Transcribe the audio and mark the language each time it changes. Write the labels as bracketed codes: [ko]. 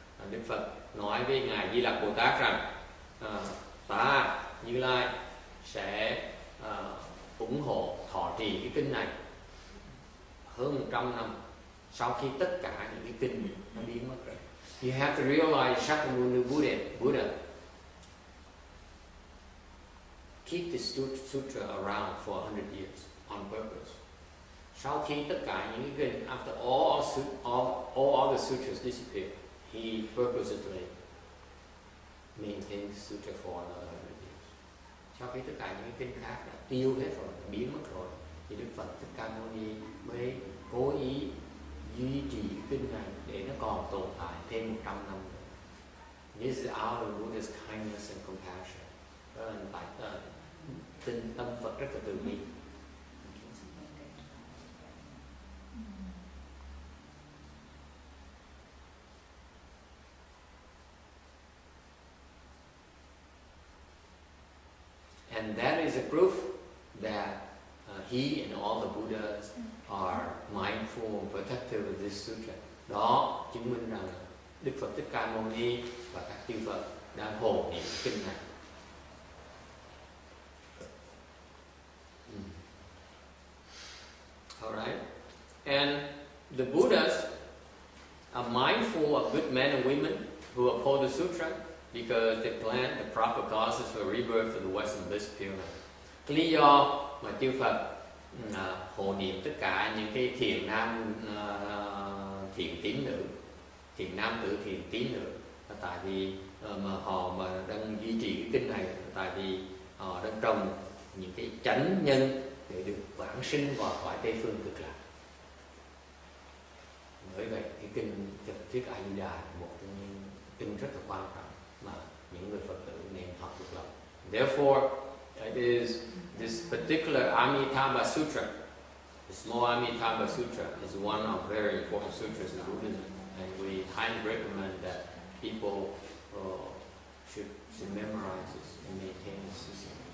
[vi] Đức Phật nói với Ngài Di Lặc Bồ Tát rằng, ta Như Lai sẽ ủng hộ thọ trì cái kinh này hơn 100 năm sau khi tất cả những cái kinh nó biến mất rồi. [en] You have to realize Shakyamuni Buddha keep the sutra around for 100 years on purpose. [vi] Sau khi tất cả những cái kinh, [en] after all other sutras disappear, he purposely maintained the sutra for another 100 years. [vi] Sau khi tất cả những cái kinh khác đã tiêu hết rồi, đã biến mất rồi, thì Đức Phật Thích Ca Mâu Ni mới cố ý duy trì kinh này để nó còn tồn tại thêm 100 năm nữa. [en] This is out of Buddha's kindness and compassion. [vi] Đó là tại tinh tâm Phật rất là từ bi. [en] And that is a proof that he and all the Buddhas are mindful and protective of this sutra. [vi] Đó chứng minh rằng Đức Phật Thích Ca Mâu Ni và các chư Phật đang hộ niệm kinh này. [en] Alright? And the Buddhas are mindful of good men and women who uphold the sutra because they plant the proper causes for rebirth of the Western Bliss Pure Land. [vi] Cái lý do mà chư Phật hộ niệm tất cả những cái thiền nam, thiền tín nữ, thiền nam tử, thiền tín nữ là tại vì mà họ mà đang duy trì cái kinh này, tại vì họ đang trồng những cái chánh nhân để được vãng sinh vào cõi Tây Phương Cực Lạc. Bởi vậy cái kinh Phật Thuyết A Di Đà là một trong những kinh rất là quan trọng mà những người Phật tử nên học được lòng. [en] Therefore, it is this particular Amitabha Sutra, the small Amitabha Sutra, is one of very important sutras in Buddhism, and we highly recommend that people should memorize this and maintain this system.